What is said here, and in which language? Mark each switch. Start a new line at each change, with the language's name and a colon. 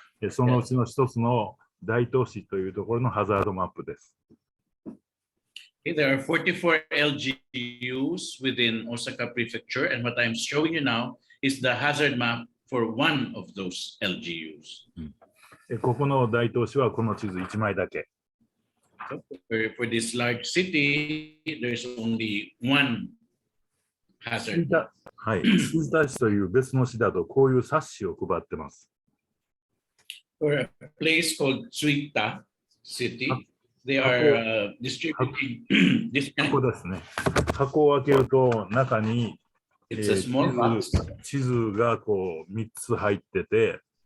Japanese: そのうちの一つの大東市というところのハザードマップです。
English: There are 44 LGUs within Osaka Prefecture, and what I'm showing you now is the hazard map for one of those LGUs.
Japanese: ここの大東市はこの地図1枚だけ。
English: So for this large city, there's only one hazard map.
Japanese: はい、吹田市という別の市だとこういう冊子を配ってます。
English: For a place called Suita City.They are distributing this
Japanese: 箱ですね。箱を開けると中に、地図がこう3つ入ってて、